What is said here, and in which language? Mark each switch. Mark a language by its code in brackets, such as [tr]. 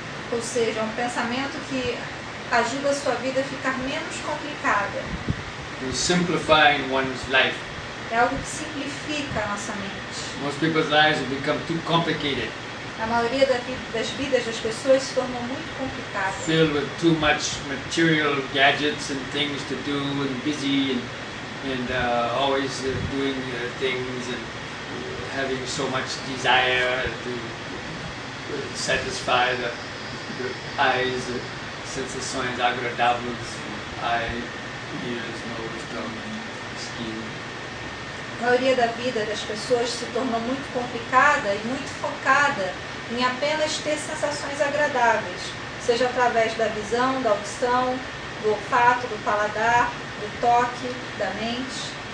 [pt] ou seja, um pensamento que ajuda a sua vida a ficar menos complicada. [en] Simplifying one's life. [pt] É algo que simplifica a nossa mente. [en] Most people's lives have become too complicated, [pt] A maioria das vidas das pessoas se tornou muito complicada. [en] filled with too much material gadgets and things to do, and busy and always doing things and having so much desire to satisfy the eyes, [pt] sensações agradáveis, [en] eye, ears, nose, tongue, skin. [pt] A maioria da vida das pessoas se tornou muito complicada e muito focada em apenas ter sensações agradáveis, seja através da visão, da audição, do olfato, do paladar, do toque, da mente.